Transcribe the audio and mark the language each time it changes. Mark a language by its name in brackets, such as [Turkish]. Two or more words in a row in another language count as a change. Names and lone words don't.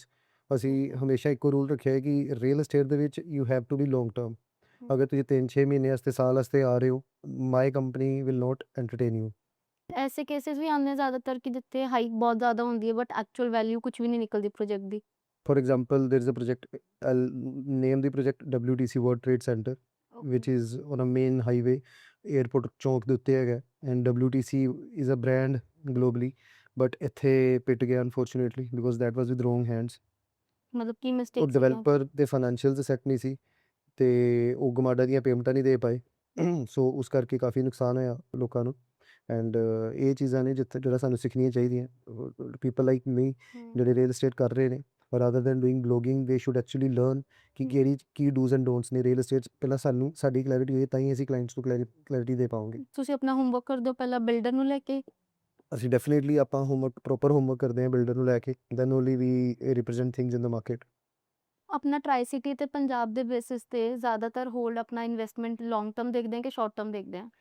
[Punjabi] ਅਸੀਂ ਹਮੇਸ਼ਾ ਇੱਕੋ ਰੂਲ ਰੱਖਿਆ ਹੈ ਕਿ [English] real estate [Punjabi] ਦੇ ਵਿੱਚ [English] you have to be long term. [Punjabi] ਅਗਰ ਤੁਸੀਂ 3-6 ਮਹੀਨੇ ਵਾਸਤੇ, ਸਾਲ ਵਾਸਤੇ ਆ ਰਹੇ ਹੋ, [English] my company will not entertain you. [Punjabi] ਐਸੇ ਕੇਸਿਸ ਵੀ ਆਉਂਦੇ ਜ਼ਿਆਦਾਤਰ ਕਿ ਜਿੱਥੇ ਹਾਈਕ ਬਹੁਤ ਜ਼ਿਆਦਾ ਹੁੰਦੀ ਹੈ [English] but actual value [Punjabi] ਕੁਝ ਵੀ ਨਹੀਂ ਨਿਕਲਦੀ ਪ੍ਰੋਜੈਕਟ ਦੀ। [English] For example, there is a project, I'll name the project WTC World Trade Center, which is on a main highway, airport [Punjabi] ਚੌਂਕ ਦੇ ਉੱਤੇ ਹੈਗਾ [English] and WTC is a brand globally, but [Punjabi] ਇੱਥੇ ਪਿਟ ਗਿਆ [English] unfortunately because that was with wrong hands। [Punjabi] ਮਤਲਬ ਕੀ ਉਹ ਮਿਸਟੇਕ ਸੀ? ਡਿਵੈਲਪਰ ਦੇ ਫਾਈਨੈਂਸ਼ੀਅਲਸ ਸੈੱਟ ਨਹੀਂ ਸੀ ਤੇ ਉਹ ਗਮਾਡਾ ਦੀਆਂ ਪੇਮੈਂਟਾਂ ਨਹੀਂ ਦੇ ਪਾਏ ਸੋ ਉਸ ਕਰਕੇ ਕਾਫੀ ਨੁਕਸਾਨ ਹੋਇਆ ਲੋਕਾਂ ਨੂੰ ਐਂਡ ਇਹ ਚੀਜ਼ਾਂ ਨੇ ਜਿਹੜਾ ਸਾਨੂੰ ਸਿੱਖਣੀਆਂ ਚਾਹੀਦੀਆਂ। [English] people like me [Punjabi] ਜਿਹੜੇ [English] real estate [Punjabi] ਕਰ ਰਹੇ ਨੇ, [English] rather than doing blogging they should actually learn [Punjabi] ਕਿ ਕਿਹੜੀ ਕੀ [English] dos and don'ts ਨੇ real estate 'ਚ। [Punjabi] ਪਹਿਲਾਂ ਸਾਨੂੰ ਸਾਡੀ ਕਲੈਰਿਟੀ ਹੋਏ ਤਾਂ ਹੀ ਅਸੀਂ ਕਲਾਇੰਟਸ ਨੂੰ ਕਲੈਰਿਟੀ ਦੇ ਪਾਵਾਂਗੇ। ਤੁਸੀਂ ਆਪਣਾ ਹੋਮਵਰਕ ਕਰਦੇ ਹੋ ਪਹਿਲਾਂ ਬਿਲਡਰ ਨੂੰ ਲੈ ਕੇ? ਅਸੀਂ ਡੈਫੀਨੇਟਲੀ ਆਪਾਂ [English] proper homework [Punjabi] ਕਰਦੇ ਹਾਂ ਬਿਲਡਰ ਨੂੰ ਲੈ ਕੇ, [English] then only we represent things in the market. [Punjabi] ਆਪਣਾ ਟਰਾਈ ਸਿਟੀ ਤੇ ਪੰਜਾਬ ਦੇ ਬੇਸਿਸ ਤੇ ਜ਼ਿਆਦਾਤਰ ਹੋਲਡ ਆਪਣਾ ਇਨਵੈਸਟਮੈਂਟ [English] long term [Punjabi] ਦੇਖਦੇ ਆ ਕਿ [English] short term [Punjabi] ਦੇਖਦੇ ਆ?